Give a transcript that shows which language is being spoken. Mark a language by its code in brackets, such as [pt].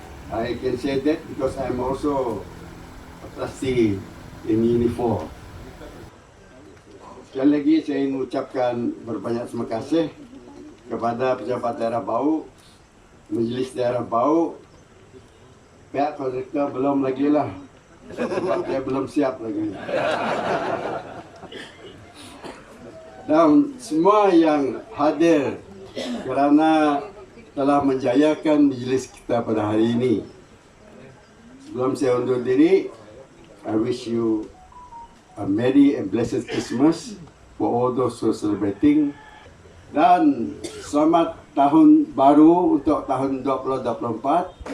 [en] I can say that because I'm also a trustee in uniform. [ms] Sekali lagi saya ingin mengucapkan berbanyak terima kasih kepada pejabat daerah Bau, Majlis Daerah Bau. Pihak kontraktor belum lagi lah, sebab dia belum siap lagi. Dan semua yang hadir kerana telah menjayakan majlis kita pada hari ini. Sebelum saya undur diri, [en] I wish you a merry and blessed Christmas for all those who are celebrating. [ms] Dan selamat tahun baru untuk tahun 2024.